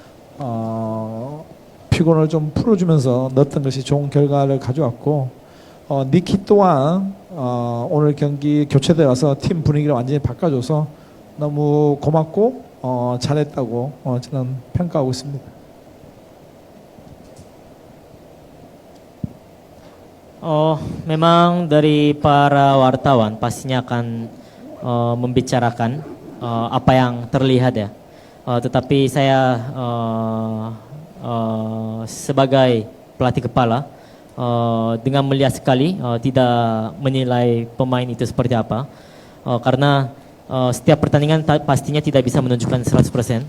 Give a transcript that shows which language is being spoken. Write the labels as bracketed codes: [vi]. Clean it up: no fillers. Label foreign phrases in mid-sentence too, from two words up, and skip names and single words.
[ko] 피곤을 좀 풀어주면서 넣었던 것이 좋은 결과를 가져왔고, 니키 또한 오늘 경기 교체돼 와서 팀 분위기를 완전히 바꿔줘서 너무 고맙고 잘했다고 저는 평가하고 있습니다. [id] Memang dari para wartawan pastinya akan membicarakan apa yang terlihat ya. Tetapi saya sebagai pelatih kepala dengan melihat sekali, tidak menilai pemain itu seperti apa, karena setiap pertandingan pastinya tidak bisa menunjukkan 100%.